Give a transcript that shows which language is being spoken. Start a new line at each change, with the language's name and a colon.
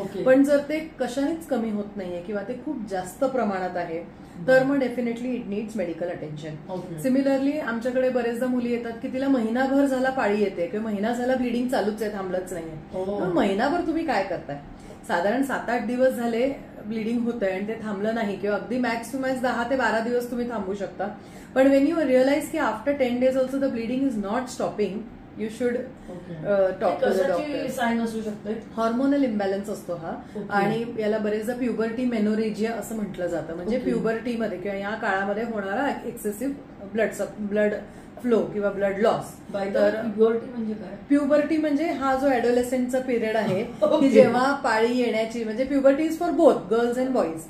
Marathi: पण जर ते कशानेच कमी होत नाहीये किंवा ते खूप जास्त प्रमाणात आहे तर मग
English: Definitely it needs medical attention.
Marathi: Similarly आमच्याकडे बरेचदा मुली येतात की तिला महिनाभर झाला पाळी येते किंवा महिना झाला ब्लिडिंग चालूच आहे, थांबलंच नाहीये. महिनाभर तुम्ही काय करताय? साधारण 7-8 दिवस झाले ब्लिडिंग होत आहे आणि ते थांबलं नाही, किंवा अगदी मॅक्स टू मॅक्स 10 ते 12 दिवस तुम्ही थांबू शकता.
English: पण when you realize की after 10 days also the bleeding is not stopping, you should talk to the doctor.
Marathi: Sine असू शकते. हॉर्मोनल इम्बॅलन्स असतो हा, आणि याला बरेचदा प्युबर्टी मेनोरेजिया असं म्हटलं जातं. म्हणजे प्युबर्टीमध्ये किंवा या काळामध्ये होणारा एक्सेसिव्ह ब्लड फ्लो किंवा ब्लड लॉस. तर प्युबर्टी म्हणजे काय? प्युबर्टी म्हणजे हा जो ऍडोलेसेंटचा पिरियड आहे की जेव्हा पाळी येण्याची, म्हणजे
English: Puberty is for both girls and boys.